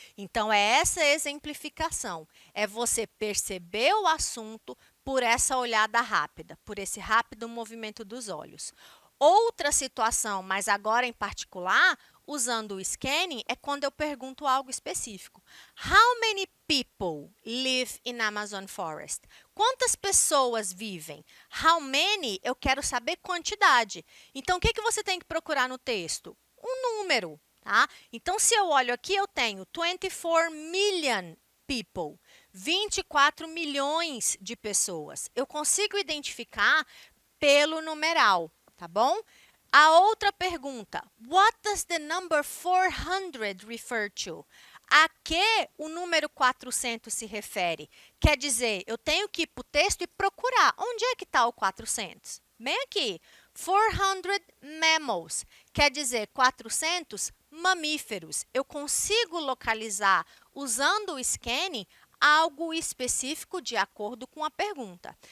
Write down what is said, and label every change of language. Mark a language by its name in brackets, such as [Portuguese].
[Portuguese] Então, é essa exemplificação. É você perceber o assunto por essa olhada rápida, por esse rápido movimento dos olhos. Outra situação, mas agora em particular, usando o scanning, é quando eu pergunto algo específico. [English] How many people live in Amazon Forest? [Portuguese] Quantas pessoas vivem? [English] How many, [Portuguese] eu quero saber quantidade. Então, o que você tem que procurar no texto? Um número, tá? Então, se eu olho aqui, eu tenho [English] 24 million people, [Portuguese] 24 milhões de pessoas. Eu consigo identificar pelo numeral, tá bom? A outra pergunta, [English] what does the number 400 refer to? [Portuguese] A que o número 400 se refere? Quer dizer, eu tenho que ir para o texto e procurar. Onde é que está o 400? Bem aqui, [English] 400 mammals, [Portuguese] quer dizer 400 mamíferos. Eu consigo localizar, usando o scanning, algo específico de acordo com a pergunta.